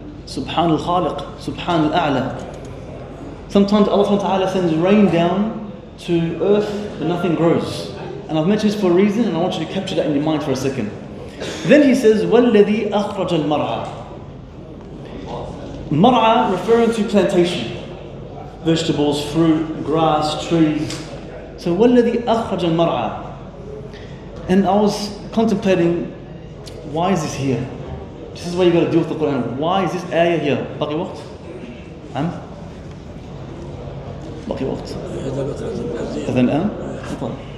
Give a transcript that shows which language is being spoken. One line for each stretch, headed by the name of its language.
English: Subhan al-Khaliq, Subhan al-A'la. Sometimes Allah subhanahu wa ta'ala sends rain down to earth, but nothing grows. And I've mentioned this for a reason, and I want you to capture that in your mind for a second. Then He says,
Arabic: وَالَّذِي أَخْرَجَ الْمَرْعَى.
English: Mar'a referring to plantation. Vegetables, fruit, grass, trees. So,
Arabic: وَالَّذِي أَخْرَجَ الْمَرْعَى.
English: And I was contemplating, why is this here? This is why you got to deal with the Quran. Why is this ayah here?
Arabic: باقي وقت؟ باقي وقت؟ إذن الآن؟ طيب.